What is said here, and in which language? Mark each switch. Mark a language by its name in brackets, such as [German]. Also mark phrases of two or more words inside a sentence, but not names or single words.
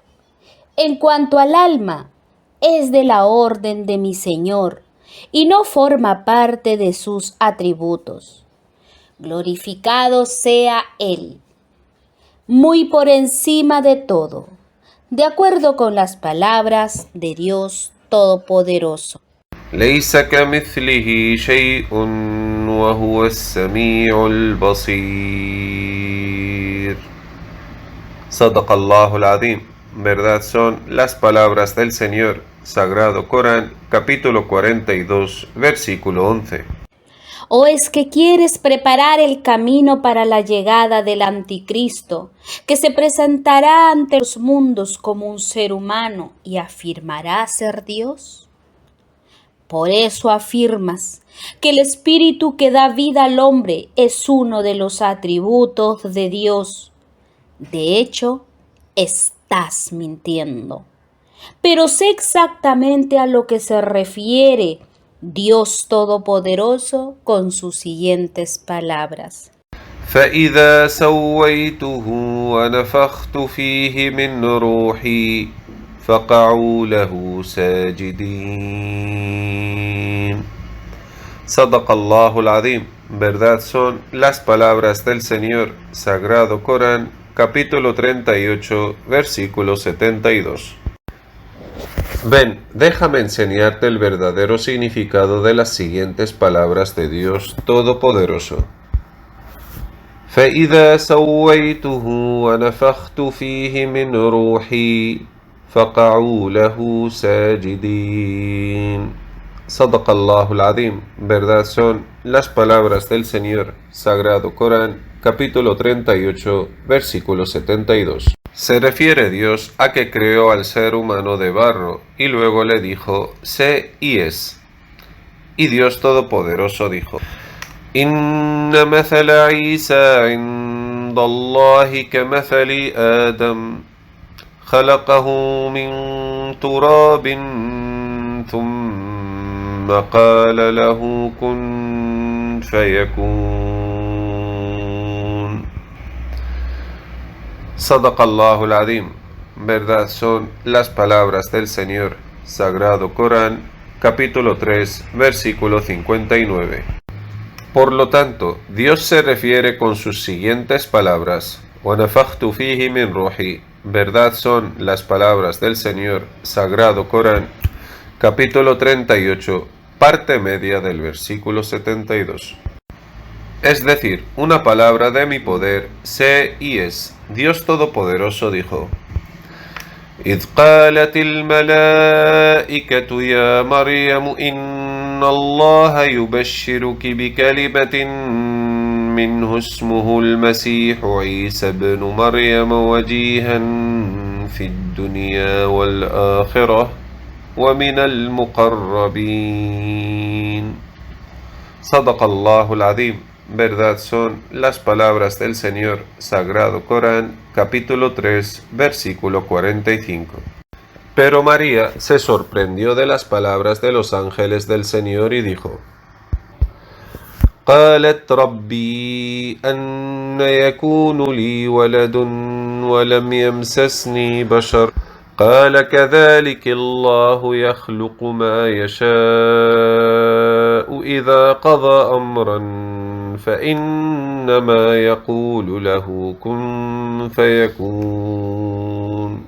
[Spanish] En cuanto al alma, es de la orden de mi Señor y no forma parte de sus atributos. Glorificado sea Él, muy por encima de todo, de acuerdo con las palabras de Dios Todopoderoso. [Arabic] ليس كمثله شيء وهو السميع البصير. صدق الله العظيم. [Spanish] Verdad son las palabras del Señor. Sagrado Corán, capítulo 42, versículo 11. ¿O es que quieres preparar el camino para la llegada del Anticristo, que se presentará ante los mundos como un ser humano y afirmará ser Dios? Por eso afirmas que el espíritu que da vida al hombre es uno de los atributos de Dios. De hecho, estás mintiendo. Pero sé exactamente a lo que se refiere Dios Todopoderoso con sus siguientes palabras. [Arabic] فإذا سويته ونفخت فيه من روحي فقعوا له ساجدين. صدق الله العظيم. [Spanish] Verdad son las palabras del Señor. Sagrado Corán, capítulo 38, versículo 72. Ven, déjame enseñarte el verdadero significado de las siguientes palabras de Dios Todopoderoso. [Arabic] فإذا سويته ونفخت فيه من روحي فقعوا له ساجدين. صدق الله العظيم. [Spanish] Verdad son las palabras del Señor. Sagrado Corán, capítulo 38, versículo 72. Se refiere Dios a que creó al ser humano de barro y luego le dijo, sé y es. Y Dios Todopoderoso dijo, [Arabic] إن مثل عيسى عند الله كمثل آدم خلقه من تراب ثم قال له كن فيكون. صدق الله العظيم. [Spanish] Verdad son las palabras del Señor. Sagrado Corán, capítulo 3, versículo 59. Por lo tanto, Dios se refiere con sus siguientes palabras. [Arabic] وَنَفَخْتُ فِيهِ مِنْ رُوحِي. [Spanish] Verdad son las palabras del Señor. Sagrado Corán, capítulo 38, parte media del versículo 72. Es decir, una palabra de mi poder, sé y es. Dios Todopoderoso dijo, [Arabic] إذ قالت الملائكة يا مريم إن الله يبشرك بكلمة منه اسمه المسيح عيسى ابن مريم وجيها في الدنيا والآخرة ومن المقربين. صدق الله العظيم. Verdad son las palabras del Señor. Sagrado Corán, capítulo 3, versículo 45. [Spanish] Pero María se sorprendió de las palabras de los ángeles del Señor y dijo, [Arabic] قالت ربي أن يكون لي ولد ولم يمسسني بشر قال كذلك الله يخلق ما يشاء إذا قضى أمرا فإنما يقول له كن فيكون.